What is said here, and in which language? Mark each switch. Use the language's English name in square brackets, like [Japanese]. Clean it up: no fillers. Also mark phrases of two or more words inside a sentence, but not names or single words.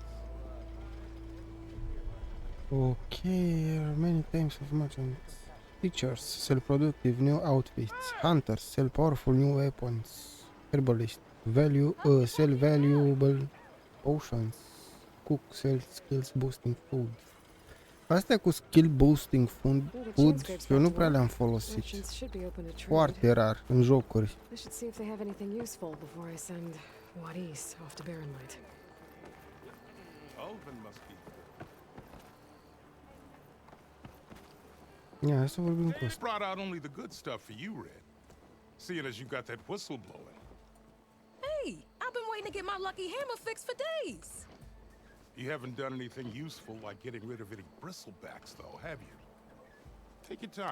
[English] Okay, there are many types of merchants. Teachers sell productive new outfits. Hunters sell powerful new weapons. Herbalists sell valuable potions. Cook sells skills boosting food. [Romanian] Astea cu [English] skill boosting food [Romanian] eu nu prea le-am folosit. [English] Merchants should be open to trade. [Romanian] Foarte rar în jocuri. [English] I should see if they have anything useful before I send Wadis off to Barrenlight. Ulvund must be. [Romanian] Ia, hai să vorbim cu [English] They [Romanian] ăsta. [English] brought out only the good stuff for you, Red. Seeing as you got that whistle blowing. Hey, I've been waiting to get my lucky hammer fixed for days. You haven't done anything useful like getting rid of any bristlebacks, though, have you? Take your time.